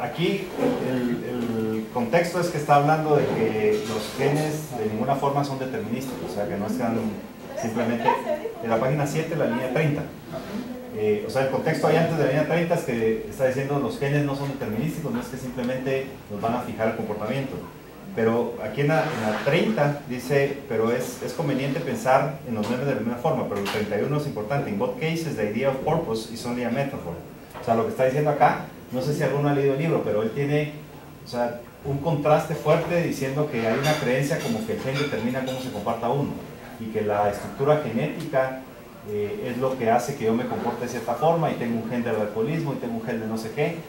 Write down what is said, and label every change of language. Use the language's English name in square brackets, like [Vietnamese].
[Spanish] aquí el contexto es que está hablando de que los genes de ninguna forma son determinísticos, o sea que no están simplemente en la página 7, la línea 30. O sea, el contexto ahí antes de la línea 30 es que está diciendo los genes no son determinísticos, no es que simplemente nos van a fijar el comportamiento. Pero aquí en la 30 dice, pero es conveniente pensar en los memes de la misma forma, pero el 31 es importante. [English] In both cases, the idea of purpose is only a metaphor. [Spanish] O sea, lo que está diciendo acá, no sé si alguno ha leído el libro, pero él tiene, o sea, un contraste fuerte diciendo que hay una creencia como que el gen determina cómo se comporta uno y que la estructura genética es lo que hace que yo me comporte de cierta forma y tengo un gen del alcoholismo y tengo un gen de no sé qué.